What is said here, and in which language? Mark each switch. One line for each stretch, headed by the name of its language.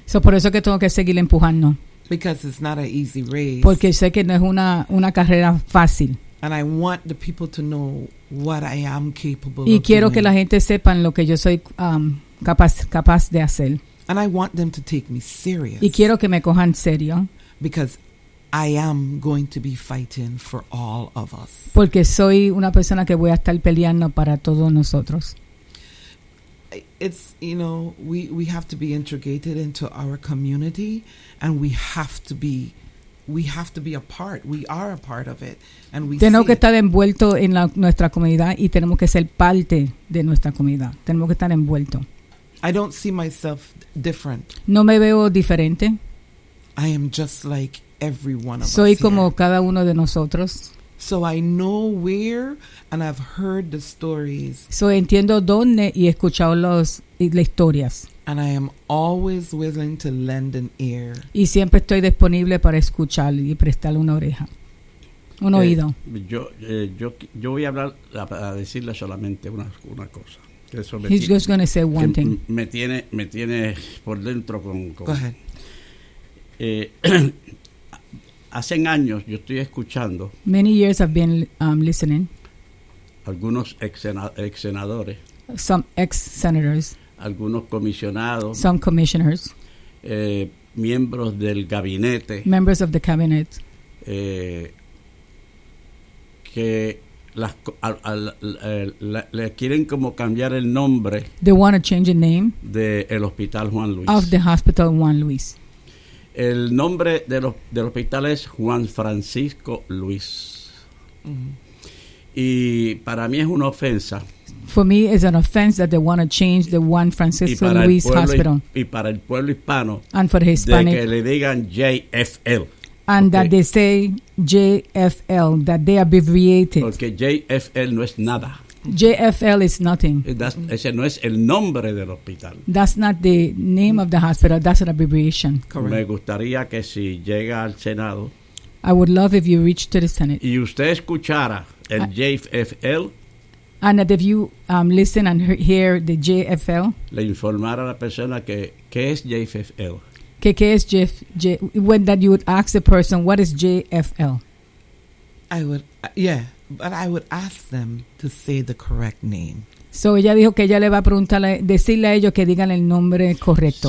Spanish: So, por eso que tengo que seguir empujando.
English: Because it's not an easy race.
Spanish: Porque sé que no es una carrera fácil.
English: And I want the people to know what I am capable of doing.
Spanish: Y quiero que la gente sepan lo que yo soy capaz de hacer.
English: And I want them to take me serious.
Spanish: Y quiero que me cojan serio.
English: Because I am going to be fighting for all of us.
Spanish: Porque soy una persona que voy a estar peleando para todos nosotros.
English: It's, you know, we have to be integrated into our community and we have to be a part. We are a part of it. And we
Spanish: tenemos que estar envuelto en nuestra comunidad y tenemos que ser parte de nuestra comunidad. Tenemos que estar envuelto.
English: I don't see myself different.
Spanish: No me veo diferente.
English: I am just like every one of
Spanish: soy
English: us.
Spanish: Soy como
English: here.
Spanish: Cada uno de nosotros.
English: So I know where and I've heard the stories.
Spanish: So entiendo dónde y he escuchado las historias.
English: And I am always willing to lend an ear.
Spanish: Y siempre estoy disponible para escuchar y prestarle una oreja. Un oído. Yo voy a hablar, a decirle solamente una cosa. Eso me
English: He's just going to say one thing.
Spanish: Me tiene por dentro con
English: Go ahead.
Spanish: Hace años yo estoy escuchando.
English: Many years I've been listening.
Spanish: Algunos ex senadores.
English: Some ex senators.
Spanish: Algunos comisionados.
English: Some commissioners.
Spanish: Miembros del gabinete.
English: Members of the cabinet.
Spanish: Que las le quieren como cambiar el nombre.
English: They want to change the name.
Spanish: De el hospital Juan Luis.
English: Of the hospital Juan Luis.
Spanish: El nombre del hospital es Juan Francisco Luis. Mm-hmm. Y para mí es una ofensa.
English: For me, it's an offense that they want to change the Juan Francisco Luis Hospital.
Spanish: Y para el pueblo hispano.
English: And for the Hispanic.
Spanish: De que le digan JFL.
English: And okay. That they say JFL, that they abbreviate it.
Spanish: Porque JFL no es nada.
English: JFL is nothing.
Spanish: Ese no es el nombre del hospital.
English: That's not the name of the hospital. That's an abbreviation.
Spanish: Correct. Me gustaría que si llega al Senado.
English: I would love if you reach to the Senate.
Spanish: Y usted escuchara el JFL.
English: And that if you listen and hear the JFL.
Spanish: Le informara a la persona que qué es JFL. Que es JFL.
English: When that you would ask the person, what is JFL? I would ask them to say the correct name.
Spanish: So ella dijo que ella le va a preguntarle, decirle a ellos que digan el nombre correcto.